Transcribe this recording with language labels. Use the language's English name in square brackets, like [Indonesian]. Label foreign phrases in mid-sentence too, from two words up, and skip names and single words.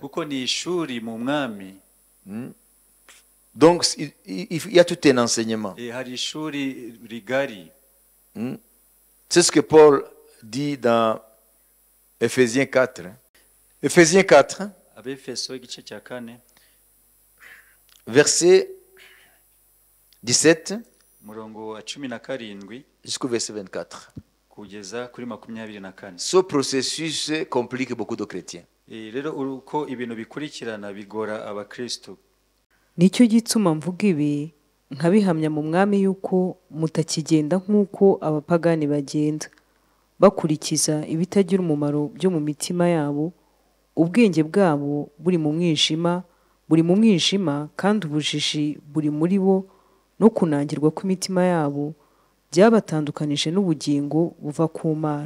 [Kinyarwanda] Kuko ni ishuri mu mwami. [French] Donc il y a tout un enseignement. [Kinyarwanda] Hari ishuri rigari. [French] C'est ce que Paul dit dans Ephésiens 4. Ephésiens 4. [Kinyarwanda] Abefeso igice cya 4. [French] Verset 17. [Kinyarwanda] Murongo wa 17 [French] jusqu'au verset 24. [Kinyarwanda] kugeza kuri 24. [French] Ce processus complique beaucoup de chrétiens. [Kinyarwanda] Rero uko ibintu bikurikirana bigora abakristo. Nicyo gituma mvuga ibi nkabihamya mu mwami yuko mutakigenda nk'uko abapagani bagenda. bakurikiza ibitagira umumaro byo mu mitima yabo, ubwenge bwabo buri mu mwijima kandi ubujiji buri muri bo, no kunangirwa kw'imitima yabo byabatandukanije n'ubugingo buva ku Mana.